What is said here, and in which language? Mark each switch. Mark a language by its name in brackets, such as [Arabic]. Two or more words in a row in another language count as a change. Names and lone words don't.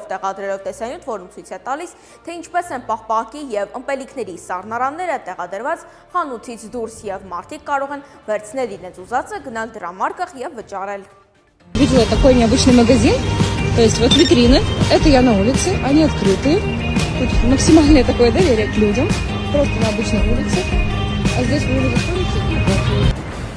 [Armenian] տեղադրելով տեսանյութ, որում ցույց է տալիս, թե ինչպես են պաղպաղակի եւ ըմպելիքների սառնարանները տեղադրված խանութից դուրս եւ մարդիկ կարող են վերցնել իրենց ուզածը, գնալ դրամարկղ եւ вычарել։ [Russian] Видела такой необычный магазин, то есть вот витрины, это я на улице, они открытые, тут максимальное такое доверие к людям, просто на обычной улице, а здесь вы уже заходите и